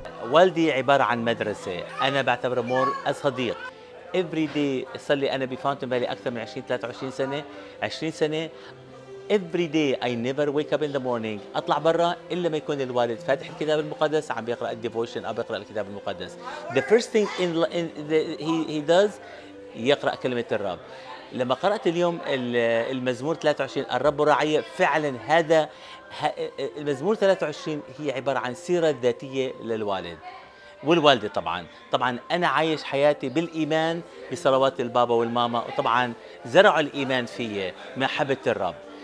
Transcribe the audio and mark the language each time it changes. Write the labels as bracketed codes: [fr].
[ar] والدي عبارة عن مدرسة، أنا بعتبره مور صديق. [en] every day [ar] صار لي أنا بفاونتن بالي أكثر من 23 سنة 20 سنة. [en] every day I never wake up in the morning [ar] أطلع برا إلا ما يكون الوالد فاتح الكتاب المقدس عم بيقرأ الديفوشن أو بيقرأ الكتاب المقدس. [en] The first thing he does [ar] يقرأ كلمة الرب. لما قرأت اليوم المزمور 23 الرب راعي، فعلا هذا المزمور 23 هي عبارة عن سيرة ذاتية للوالد والوالدة. طبعا أنا عايش حياتي بالإيمان بصلوات البابا والماما، وطبعا زرعوا الإيمان فيي محبة الرب.